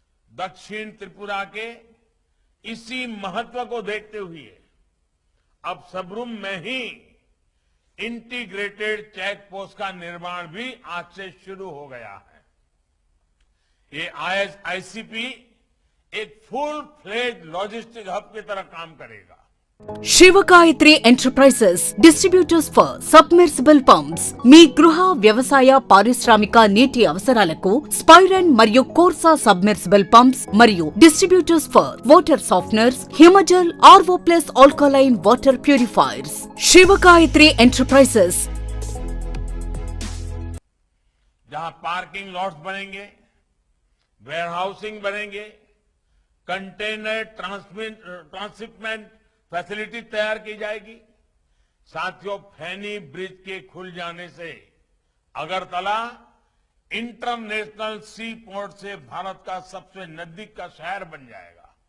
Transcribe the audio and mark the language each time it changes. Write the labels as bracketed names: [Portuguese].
[Hindi] दक्षिण त्रिपुरा के इसी महत्व को देखते हुए अब सबरूम में ही इंटीग्रेटेड चेक पोस्ट का निर्माण भी आज से शुरू हो गया है। ये आईसीपी एक फुल फ्लेज लॉजिस्टिक हब की तरह काम करेगा। [Telugu] Shivagayatri enterprises distributors for submersible pumps మీ గృహ వ్యవసాయ పారిశ్రామిక నీటి అవసరాలకు స్పైరన్ మరియు కోర్సా సబ్మెర్సిబుల్ పంప్స్ మరియు distributors for water softeners Himajal RO plus alkaline water purifiers Shivagayatri enterprises. [Hindi] जहां पार्किंग लॉट्स बनेंगे, वेयरहाउसिंग बनेंगे, कंटेनर ट्रांसशिपमेंट फैसिलिटी तैयार की जाएगी। साथियों, फैनी ब्रिज के खुल जाने से अगरतला इंटरनेशनल सी पोर्ट से भारत का सबसे नजदीक का शहर बन जाएगा।